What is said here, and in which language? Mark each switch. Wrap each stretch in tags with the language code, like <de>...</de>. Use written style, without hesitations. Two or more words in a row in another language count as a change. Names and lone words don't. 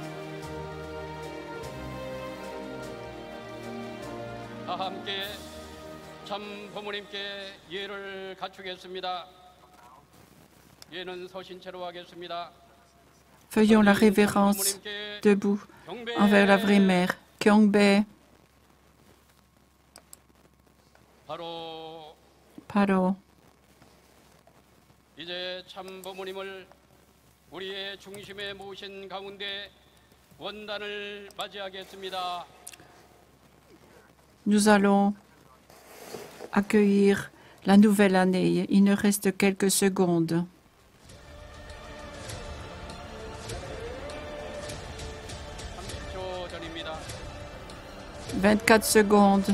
<fr>Faisons la révérence debout envers la vraie mère.</fr> <ko>Kyongbe. Paro. 이제 참 부모님을 우리의 중심에 모신 가운데 원단을 맞이하겠습니다.</ko> <fr>Nous allons accueillir la nouvelle année. Il nous reste quelques secondes. 24 secondes.</fr>